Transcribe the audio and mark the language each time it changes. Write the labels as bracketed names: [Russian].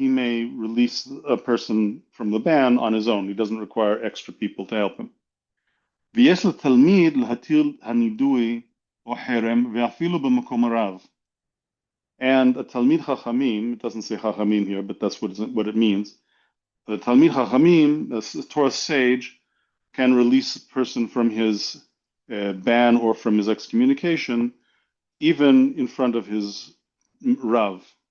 [English] He may release a person from the ban on his own. He doesn't require extra people to help him. [Hebrew] ויש לתלמיד להתיר הנידוי או חרם ואפילו במקום הרב. [English] And a Talmid Chachamim, it doesn't say Chachamim here, but that's what it means. The Talmid Chachamim, the Torah sage, can release a person from his ban or from his excommunication, even in front of his Rav.